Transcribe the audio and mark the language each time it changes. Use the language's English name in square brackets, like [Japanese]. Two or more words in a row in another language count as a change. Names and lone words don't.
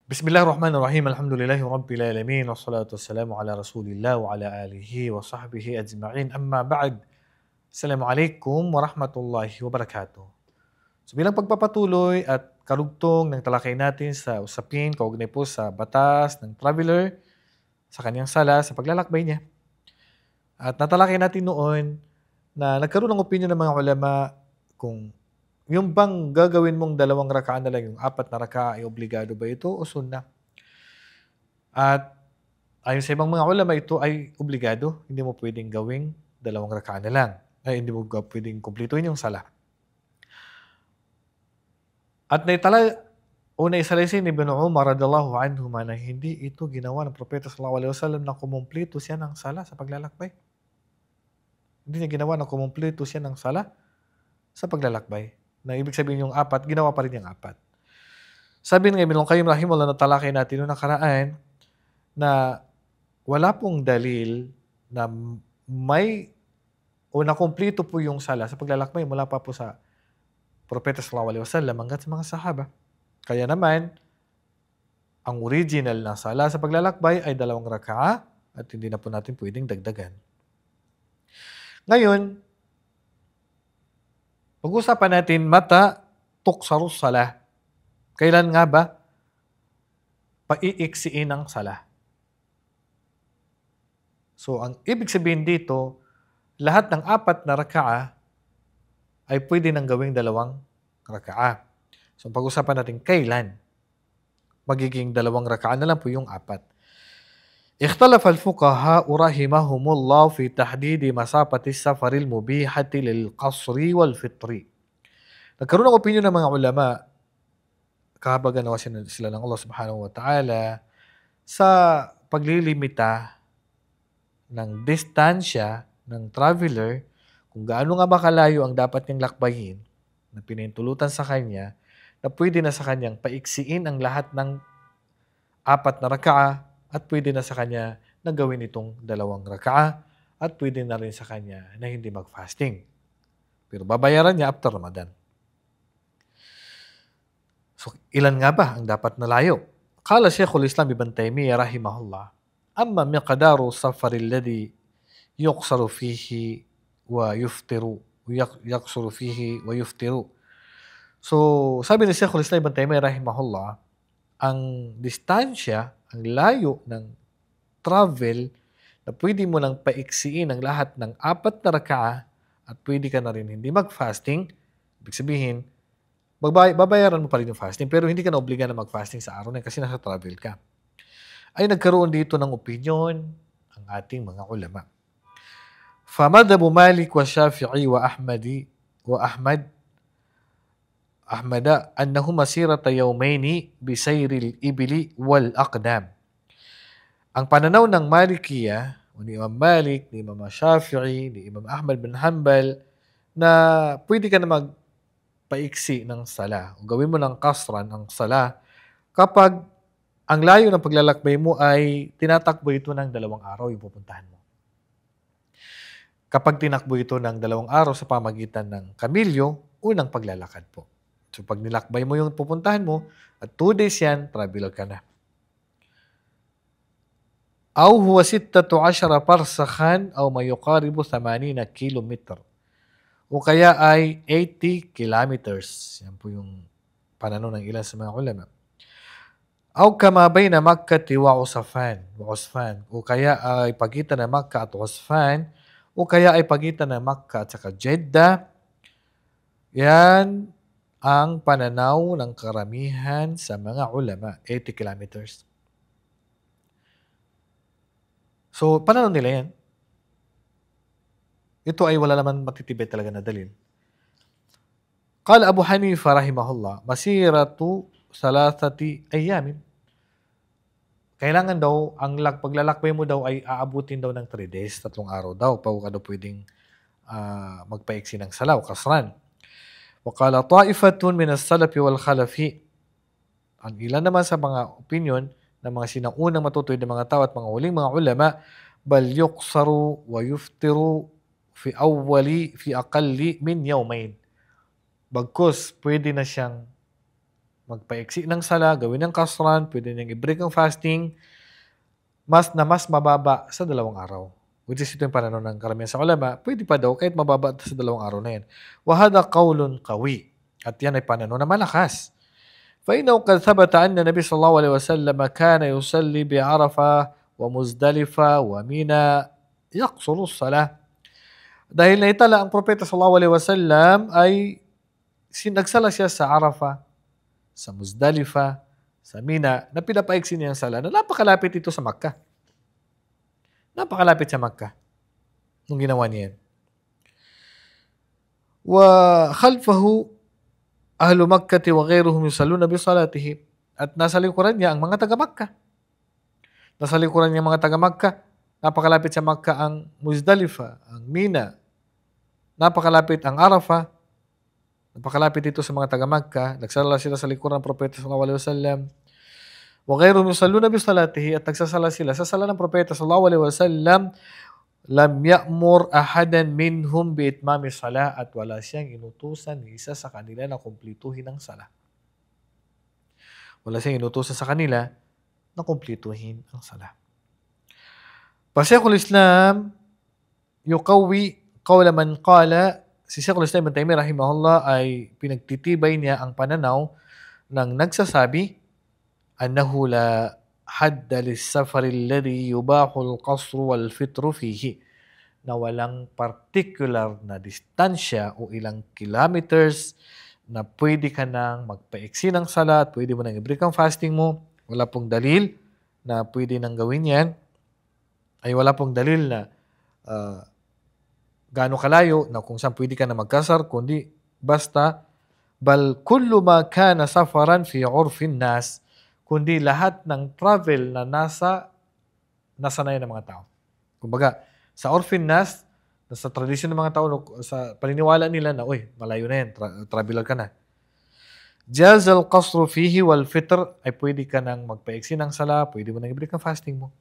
[Arabic] بسم الله الرحمن الرحيم. الحمد لله رب العالمين والصلاة والسلام على رسول الله وعلى آله وصحبه أجمعين. أما بعد. السلام عليكم ورحمة الله وبركاته. [Filipino] So bilang pagpapatuloy at karugtong ng talakay natin sa usapin kaugnay po sa batas ng traveler sa kanyang sala sa paglalakbay niya. At natalakay natin noon na nagkaroon ng opinion ng mga ulama kung yung bang gagawin mong 2 rakaa na lang, yung 4 na rakaa ay obligado ba ito o sunnah? At ayon sa ibang mga ulama, ito ay obligado. Hindi mo pwedeng gawing 2 rakaa na lang. Ay, hindi mo pwedeng kumpletuhin yung sala. At naitala o naisalaysay ni Ibn Umar [Arabic] رضي الله عنهما [Filipino] na hindi ito ginawa ng Propeta [Arabic] صلى الله عليه وسلم [Filipino] na kumumpleto siya ng sala sa paglalakbay. Hindi niya ginawa na kumumpleto siya ng sala sa paglalakbay. Na ibig sabihin yung 4, ginawa pa rin yung 4. Sabi ng Ibn Qayyim rahimahullah na talakay natin noong nakaraan na wala pong dalil na may o nakumpleto po yung sala sa paglalakbay mula pa po sa Propeta [Arabic] صلى الله عليه وسلم [Filipino] hanggat sa mga sahaba. Kaya naman, ang original na sala sa paglalakbay ay 2 rakaa at hindi na po natin pwedeng dagdagan. Ngayon, pag-usapan natin [Arabic] متى تقصر الصلاة. [Filipino] Kailan nga ba paiiksiin ang sala? So, ang ibig sabihin dito, lahat ng 4 na rakaa ay pwede nang gawing 2 rakaa. So, pag-usapan natin kailan magiging 2 rakaa na lang po yung 4. [Arabic] اختلف الفقهاء رحمهم الله في تحديد مسافة السفر المبيحة للقصر والفطر. [Filipino] Nagkaroon ng opinion ng mga ulama, kahabagan nawa sila ng Allah [Arabic] سبحانه وتعالى, [Filipino] sa paglilimita ng distansya ng traveler, kung gaano nga ba kalayo ang dapat niyang lakbayin na pinintulutan sa kanya, na pwede na sa kanyang paiksiin ang lahat ng 4 na rakaa at pwede na sa kanya na gawin itong 2 rakaa at pwede na rin sa kanya na hindi mag-fasting. Pero babayaran niya after Ramadan. So, ilan nga ba ang dapat na layo? [Arabic] قال شيخ الإسلام ابن تيمية رحمه الله، أما مقدار السفر الذي يقصر فيه ويفطر، يقصر فيه ويفطر. [Filipino] So, sabi ni Shaykhul Islam Ibn Taymiyyah rahimahullah, ang distansya, ang layo ng travel na pwede mo lang paiksiin ang lahat ng 4 na rakaa at pwede ka na rin hindi mag-fasting, ibig sabihin, babayaran mo pa rin yung fasting pero hindi ka na obliga na mag-fasting sa araw na kasi nasa travel ka. Ay nagkaroon dito ng opinion ang ating mga ulama. [Arabic] فمذهب مالك والشافعي وأحمد أنه مسيرة يومين بسير الإبل والأقدام. [Filipino] Ang pananaw ng Malikiya, ni Imam Malik, ni Imam Shafi'i, ni Imam Ahmad bin Hanbal, na pwede ka na magpaiksi ng sala. O gawin mo ng kasran ang sala kapag ang layo ng paglalakbay mo ay tinatakbo ito ng 2 araw yung pupuntahan mo. Kapag tinakbo ito ng 2 araw sa pamagitan ng kamilyo, unang paglalakad po. So pag nilakbay mo yung pupuntahan mo, at 2 days yan, traveler ka na. [Arabic] أو هو 16 فرسخا أو ما يقارب 80 kilometer. [Filipino] O kaya ay 80 kilometers. Yan po yung pananaw ng ilan sa mga ulama. [Arabic] أو كما بين مكة وعسفان. [Filipino] O kaya ay pagitan ng Makkah at Usfan. O kaya ay pagitan ng Makkah at saka Jeddah. Yan ang pananaw ng karamihan sa mga ulama, 80 kilometers. So, pananaw nila yan. Ito ay wala naman matitibay talaga na dalil. [Arabic] قال أبو حنيفة رحمه الله، مسيرة 3 أيام. [Filipino] Kailangan daw, ang paglalakbay mo daw ay aabutin daw ng 3 days, 3 araw daw, bago ka daw pwedeng magpaiksi ng salaw, kasran. [Arabic] وقالت طائفة من السلف والخلف. [Filipino] Ang ilan naman sa mga opinion ng mga sinaunang matutuwid ng mga tao at mga huling mga ulama, [Arabic] بل يقصر ويفطر في أقل من يومين. [Filipino] Bagkus pwede na siyang magpaiksi ng sala, gawin ng kasran, pwede niyang i-break ang fasting, mas mababa sa 2 araw. [English] Which is [Filipino] ito yung pananaw ng karamihan sa ulama, pwede pa daw kahit mababa sa 2 araw na yan. [Arabic] وهذا قول قوي. [Filipino] At yan ay pananaw na malakas. [Arabic] فإنه قد ثبت أن النبي صلى الله عليه وسلم كان يصلي بعرفة ومزدلفة ومنى يقصر الصلاة. [Filipino] Dahil naitala ang propeta [Arabic] صلى الله عليه وسلم [Filipino] ay nagsala siya sa Arafah, sa Muzdalifa, sa Mina, na pinapaiksi niya ang sala na napakalapit ito sa Makkah. Napakalapit sa Makkah nung ginawa niya yan. [Arabic] وخلفه أهل مكة وغيرهم يصلون بصلاته. [Filipino] At nasa likuran niya ang mga taga-Makkah. Nasa likuran niya ang mga taga-Makkah. Napakalapit sa Makkah ang Muzdalifa, ang Mina. Napakalapit ang Arafah. Napakalapit ito sa mga taga-Makkah. Nagsala sila sa likuran ng propeta [Arabic] صلى الله عليه وسلم. وغيرهم يصلون بصلاته, [Filipino] at nagsasala sila sa sala ng propeta [Arabic] صلى الله عليه وسلم. لم يأمر أحدا منهم بإتمام الصلاة, [Filipino] at wala siyang inutusan ni isa sa kanila na kumplituhin ang sala. Wala siyang inutusan sa kanila na kumplituhin ang sala. [Arabic] شيخ الإسلام يقوي قول من قال, [Filipino] si Shaykhul Islam Ibn Taymiyyah rahimahullah ay pinagtitibay niya ang pananaw ng nagsasabi [Arabic] أنه لا حد للسفر الذي يباح القصر والفطر فيه, [Filipino] na walang particular na distansya o ilang kilometers na pwede ka nang magpaiksi ng salat, pwede mo nang i-break ang fasting mo. Wala pong dalil na pwede nang gawin yan. Ay wala pong dalil na gaano kalayo na kung saan pwede ka na magkasar, kundi basta [Arabic] بل كل ما كان سفرا في عرف الناس, [Filipino] kundi lahat ng travel na nasanayan ng mga tao. Kumbaga, sa [Arabic] عرف الناس, [Filipino] sa tradisyon ng mga tao, sa paniniwala nila na, uy, malayo na yan, traveler ka na. [Arabic] جاز القصر فيه والفطر, [Filipino] ay pwede ka nang magpaiksi ng sala, pwede mo nang i-break ang fasting mo.